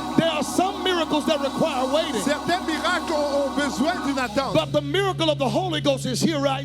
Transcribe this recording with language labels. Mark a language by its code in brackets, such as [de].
[en] There are some miracles that require waiting, [fr] Certains miracles ont besoin d'une attente. [en] but the miracle of the Holy Ghost is here right